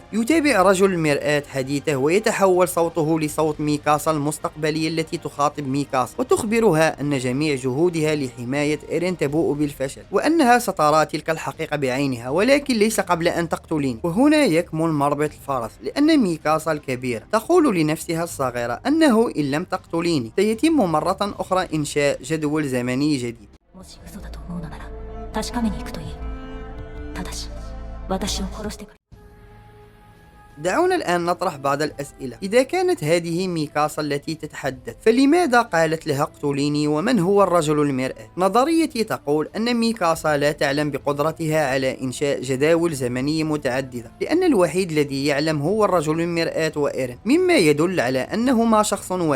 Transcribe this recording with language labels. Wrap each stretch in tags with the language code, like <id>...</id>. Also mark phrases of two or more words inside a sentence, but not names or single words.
<ar>يتابع رجل المرآة حديثه ويتحول صوته لصوت ميكاسا المستقبلية التي تخاطب ميكاسا وتخبرها أن جميع جهودها لحماية إيرين تبوء بالفشل، وأنها سترى تلك الحقيقة بعينها ولكن ليس قبل أن تقتلين. وهنا يكمن مربط الفرس، لأن ميكاسا الكبيرة تقول لنفسها الصغيرة أنه إن لم تقتليني سيتم مرة أخرى إنشاء جدول زمني جديد.</ar> <ja>もし嘘だと思うのなら確かめに行くといい。ただし私を殺してくれ。</ja> <ar>دعونا الآن نطرح بعض الأسئلة. إذا كانت هذه ميكاسا التي تتحدث فلماذا قالت لها اقتليني؟ ومن هو الرجل المرآة؟ نظريتي تقول أن ميكاسا لا تعلم بقدرتها على إنشاء جداول زمنية متعددة، لأن الوحيد الذي يعلم هو الرجل المرآة وإيرين، مما يدل على أنهما شخص واحد.</ar>